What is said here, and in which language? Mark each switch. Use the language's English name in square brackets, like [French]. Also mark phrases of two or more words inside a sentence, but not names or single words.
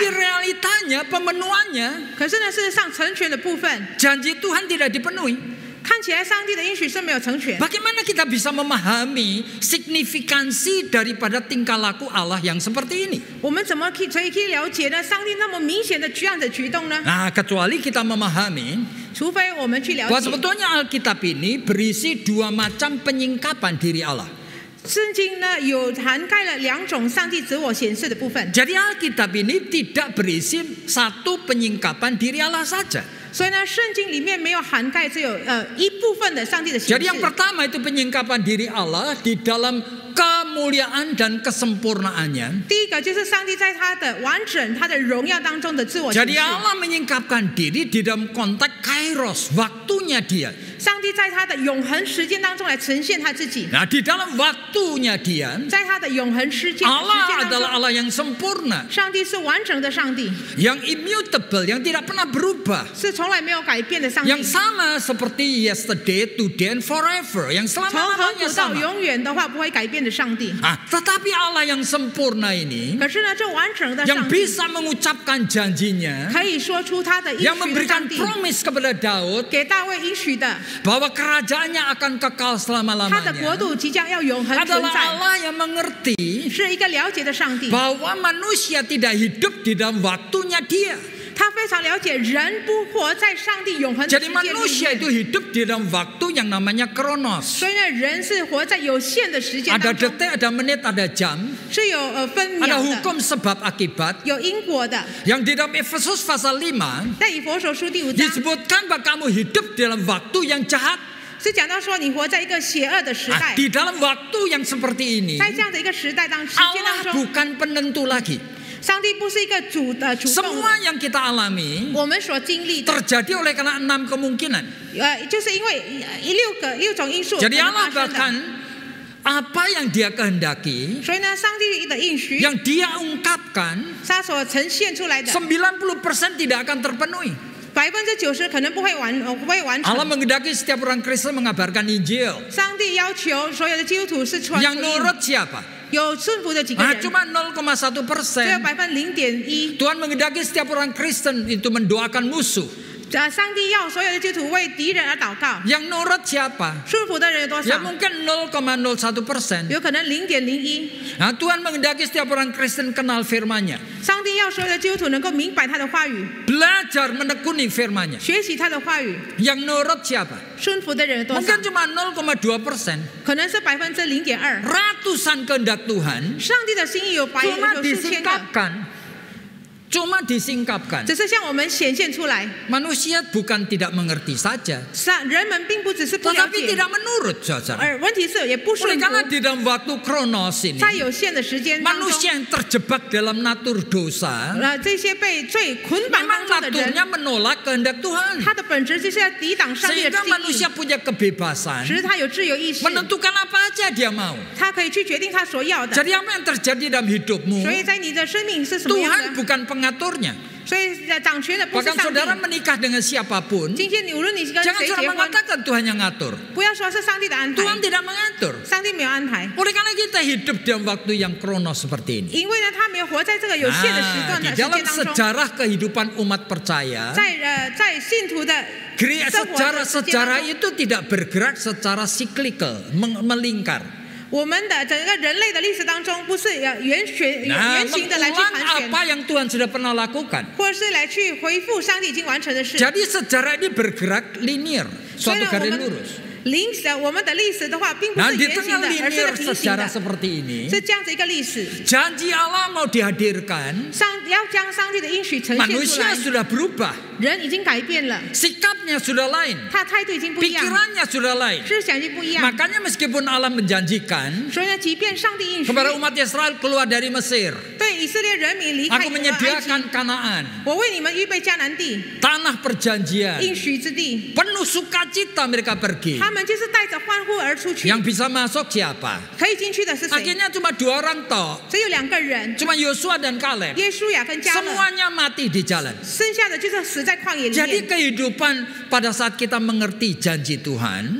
[Indonesian] Tapi realitanya, pemenuhannya, [Chinese] 可是呢，事实上成全的部分， [Indonesian] janji Tuhan tidak dipenuhi. [Chinese] 看起来上帝的应许是没有成全。 [Indonesian] Bagaimana kita bisa memahami signifikansi daripada tingkah laku Allah yang seperti ini? [Chinese] 我们怎么可以了解呢？上帝那么明显的这样的举动呢？ [Indonesian] Nah, kecuali kita memahami [Chinese] 除非我们去了 [Indonesian] bahwa [Chinese] 解， [Indonesian] sebetulnya Alkitab ini berisi dua macam penyingkapan diri Allah. [Chinese] 圣经呢有涵盖了2种上帝自我显示的部分， [Indonesian] Jadi Alkitab ini tidak berisi satu penyingkapan diri Allah saja. [Chinese] 所以呢，圣经里面没有涵盖只有一部分的上帝的显 [Indonesian] Jadi [Chinese] 示。 [Indonesian] yang pertama itu penyingkapan diri Allah di dalam kemuliaan dan kesempurnaannya. [Chinese] 第一个就是上帝在他的完整、他的荣耀当中的自我显 [Indonesian] Jadi [Chinese] 示。 [Indonesian] Allah menyingkapkan diri di dalam konteks kairos, waktunya dia. [Chinese] 上帝在他的永恒时间当中来呈现他自己， [Indonesian] Nah, di dalam waktunya dia, [Chinese] 在他的永恒时间 [Indonesian] Allah [Chinese] 当 [Indonesian] adalah [Chinese] 中， [Indonesian] Allah yang sempurna, [Chinese] 上帝是完整的上帝， [Indonesian] yang immutable, yang tidak pernah berubah. [Chinese] 是从来没有改变的上帝， [Indonesian] Yang sama seperti [English] yesterday, today, and forever. [Indonesian] Yang [Chinese] 从恒 [Indonesian] selama-lamanya [Chinese] 古到 [Indonesian] sama. [Chinese] 永远的话不会改变的上帝。 [Indonesian] Tetapi Allah yang sempurna ini, [Chinese] 可是呢，这完整的 [Indonesian] yang [Chinese] 上帝 [Indonesian] bisa mengucapkan janjinya, [Chinese] 可以说出他的应 [Indonesian] yang [Chinese] 许的 [Indonesian] memberikan [Chinese] 上帝， [Indonesian] promise kepada Daud [Chinese] 给大卫应许的， [Indonesian] bahwa kerajaannya akan kekal [Chinese] 他的国 [Indonesian] selama-lamanya, [Chinese] 度即将要永恒存 [Indonesian] adalah [Chinese] 在， [Indonesian] Allah yang mengerti [Chinese] 是一个了解的上帝。 [Indonesian] bahwa manusia tidak hidup di dalam waktunya dia. [Chinese] 他非常了解人不活在上帝永恒的时 [Indonesian] Jadi [Chinese] 间 [Indonesian] manusia [Chinese] 里 [Indonesian] itu [Chinese] 面， [Indonesian] hidup di dalam waktu yang namanya kronos. [Chinese] 所以呢，人是活在有限的时间 [Indonesian] Ada [Chinese] 当中， [Indonesian] detik, ada menit, ada jam, [Chinese] 是有分 [Indonesian] ada [Chinese] 秒的， [Indonesian] hukum sebab akibat. [Chinese] 有因果的。 [Indonesian] Yang di dalam Efesus pasal 5 [Chinese] 在以佛所书第5章 [Indonesian] disebutkan bahwa kamu hidup dalam waktu yang jahat. [Chinese] 是讲到说，你活在一个邪恶的时代， [Indonesian] Di dalam waktu yang seperti ini, [Chinese] 在这样的一个时代时间 [Indonesian] Allah [Chinese] 当中， [Indonesian] bukan penentu lagi. [Chinese] 上帝不是一个主动 [Indonesian] Semua [Chinese] 的， [Indonesian] yang kita alami [Chinese] 我们所经历的， [Indonesian] terjadi oleh karena 6 kemungkinan. [Chinese] 就是因为六种因素而 [Indonesian] Jadi [Chinese] 能 [Indonesian] Allah [Chinese] 发生 [Indonesian] bahkan [Chinese] 的。 [Indonesian] apa yang dia kehendaki, [Chinese] 所以呢，上帝的应许， [Indonesian] yang dia ungkapkan, [Chinese] 他所呈现出来的 [Indonesian] 90% tidak akan terpenuhi. [Chinese] 90% 可能不会完 [Indonesian] Allah [Chinese] 成。 [Indonesian] menghendaki setiap orang Kristen mengabarkan Injil. [Chinese] 上帝要求所有的基督徒是传 [Indonesian] Yang [Chinese] 福音， [Indonesian] nurut siapa? [Chinese] 有顺服的几个人， [Indonesian] Cuma 0,1%. [Chinese] 只有0.1%。 [Indonesian] Tuhan menghendaki setiap orang Kristen itu mendoakan musuh. [Chinese] 上帝要所有的基督徒为敌人而祷告， [Indonesian] Yang nurut siapa? [Chinese] 顺服的人有多 [Indonesian] Ya [Chinese] 少？ [Indonesian] mungkin 0,01%. [Chinese] 有可能0.01%。 [Indonesian] Nah, Tuhan menghendaki setiap orang Kristen kenal firman-Nya, [Chinese] 上帝要所有的基督徒能够明白他的话语， [Indonesian] belajar menekuni firman-Nya. [Chinese] 学习他的话语。 [Indonesian] Yang nurut siapa? [Chinese] 顺服的人有多少？ [Indonesian] Mungkin cuma 0,2%. [Chinese] 可能是0.02%。 [Indonesian] Ratusan kehendak Tuhan [Chinese] 上帝的心意有百有 [Indonesian] cuma [Chinese] 数千个， [Indonesian] disingkapkan. [Chinese] 只是向我们显现出来。 [Indonesian] Manusia bukan tidak mengerti saja, [Chinese] 人们并不只是不了 [Indonesian] tetapi [Chinese] 解， [Indonesian] tidak menurut, saudara. [Chinese] 而问题是也不 [Indonesian] Oleh [Chinese] 顺 [Indonesian] karena [Chinese] 服。 [Indonesian] di dalam waktu kronos ini, [Chinese] 在有限的时间当中， [Indonesian] manusia yang terjebak dalam natur dosa, [Chinese] 这些被罪捆绑 [Indonesian] memang [Chinese] 当中的人， [Indonesian] naturnya menolak kehendak Tuhan. [Chinese] 他的本质就是要抵挡上帝的 [Indonesian] Sehingga [Chinese] 心意， [Indonesian] manusia punya kebebasan [Chinese] 使他有自由意识， [Indonesian] menentukan apa aja dia mau. [Chinese] 他可以去决定他所要的。 [Indonesian] Jadi apa yang terjadi dalam hidupmu, [Chinese] 所以在你的生命是什么样 [Indonesian] Tuhan [Chinese] 的？ [Indonesian] bukan pengaturnya. [Chinese] 所以掌权的不是 [Indonesian] Bahkan [Chinese] 上 [Indonesian] saudara [Chinese] 帝。 [Indonesian] menikah dengan siapapun, [Chinese] 今天无论你跟 [Indonesian] jangan [Chinese] 谁 [Indonesian] saudara [Chinese] 结婚， [Indonesian] mengatakan Tuhan yang ngatur. [Chinese] 不要说是上帝的安排， [Indonesian] Tuhan tidak mengatur. [Chinese] 上帝没有安排， [Indonesian] Oleh karena kita hidup dalam waktu yang kronos seperti ini. [Chinese] 因为呢，他没有活在这个有限的时段 [Indonesian] Di [Chinese] 的时 [Indonesian] dalam [Chinese] 间当中。 [Indonesian] sejarah kehidupan umat percaya, [Chinese] 在信徒的生活的时间当 [Indonesian] sejarah [Chinese] 中， [Indonesian] itu tidak bergerak secara cyclical, melingkar. [Chinese] 我们的整个人类的历史当中，不是圆形的来去 [Indonesian] mengulang [Chinese] 盘旋， [Indonesian] apa yang Tuhan sudah pernah lakukan. [Chinese] 或者是来去回复上帝已经完成的事。 [Indonesian] Jadi sejarah ini bergerak linear, [Chinese] 所以 [Indonesian] suatu [Chinese] 呢，我 [Indonesian] garis [Chinese] 们 [Indonesian] lurus. [Chinese] 我们的历史的话，并不 [Indonesian] Nah, [Chinese] 是 [Indonesian] di [Chinese] 圆形 [Indonesian] tengah [Chinese] 的，而是 [Indonesian] linear [Chinese] 平行 [Indonesian] sejarah [Chinese] 的， [Indonesian] seperti ini, [Chinese] 是这样子一个历史。 [Indonesian] janji Allah mau dihadirkan, [Chinese] 要将上帝的应许呈现出 [Indonesian] manusia [Chinese] 来， [Indonesian] sudah berubah, [Chinese] 人已经改变了， [Indonesian] sikapnya sudah lain, [Chinese] 他态度已经不一样， [Indonesian] pikirannya sudah lain. [Chinese] 思想已经不一样。 [Indonesian] Makanya meskipun Allah menjanjikan [Chinese] 所以呢，即便上帝应许 [Indonesian] kepada umat Israel keluar dari Mesir, [Chinese] 对以色列人民离开 [Indonesian] aku [Chinese] 埃及， [Indonesian] menyediakan Kanaan, [Chinese] 我为你们预备迦南地， [Indonesian] tanah perjanjian, [Chinese] 应许之地。 [Indonesian] penuh sukacita mereka pergi. [Chinese] 他们就是带着欢呼而出去， [Indonesian] Yang bisa masuk siapa? [Chinese] 可以进去的是谁？ [Indonesian] Akhirnya cuma 2 orang toh, [Chinese] 只有2个人， [Indonesian] cuma Yosua dan Kaleb. [Chinese] 耶稣亚跟加勒， [Indonesian] Semuanya mati di jalan. [Chinese] 剩下的就是死在旷野里 [Indonesian] Jadi [Chinese] 面。 [Indonesian] kehidupan pada saat kita mengerti janji Tuhan, [Chinese] 就是当我们明白上帝的应许